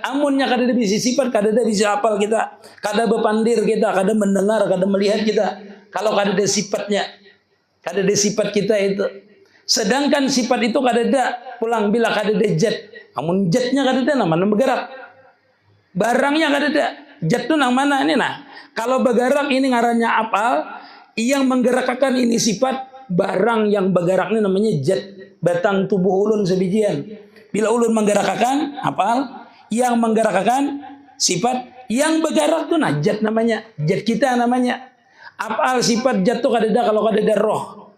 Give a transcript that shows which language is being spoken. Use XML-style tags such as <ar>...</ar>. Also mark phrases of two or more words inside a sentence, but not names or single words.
<bjn>Amunnya kadada bisa sifat, kadada bisa af'al kita. Kada berpandir kita, kada mendengar, kada melihat kita. Kalau kadada sifatnya, kadada sifat kita itu. Sedangkan sifat itu kadada pulang bila kadada jat. Amun jatnya kadada namanya bergerak. Barangnya kadada. Jat itu nang mana ini Kalau bergerak ini ngarannya af'al,</bjn> <id>yang menggerakkan ini sifat.</id> <bjn>Barang yang bergerak ini namanya jat, batang tubuh ulun sebijian. Bila ulun menggerakkan apal, yang menggerakkan sifat, yang bergerak itu jat namanya, jat kita namanya. Apal sifat jat itu kadada kalau kadada roh.</bjn>